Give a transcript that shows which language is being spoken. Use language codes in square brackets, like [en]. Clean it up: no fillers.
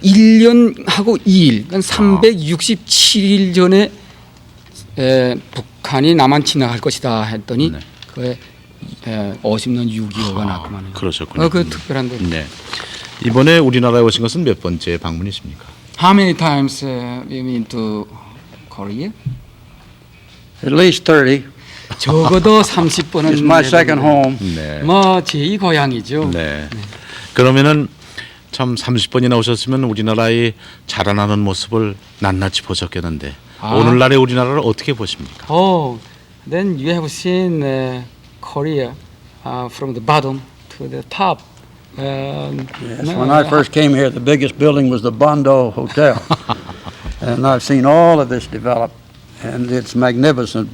[ko] 1년하고 2일, 그러니까 367일 전에 북한이 남한 침략할 것이다 했더니 네. 그에 50년 6.25가 났구만. 그러셨군요. 그 특별한 데. 네. 이번에 우리나라에 오신 것은 몇 번째 방문이십니까? [en] How many times you been to Korea? At least 30. [ko] 적어도 30번은 [en] It's my second home. [ko] 네. 뭐 제2 고향이죠. 네. 그러면은 참 30번이나 오셨으면 우리나라의 자라나는 모습을 낱낱이 보셨겠는데 오늘날의 우리나라를 어떻게 보십니까? [en] Oh, then you have seen Korea from the bottom to the top. Yes, when I first came here, the biggest building was the Bondo Hotel. And I've seen all of this develop, and it's magnificent.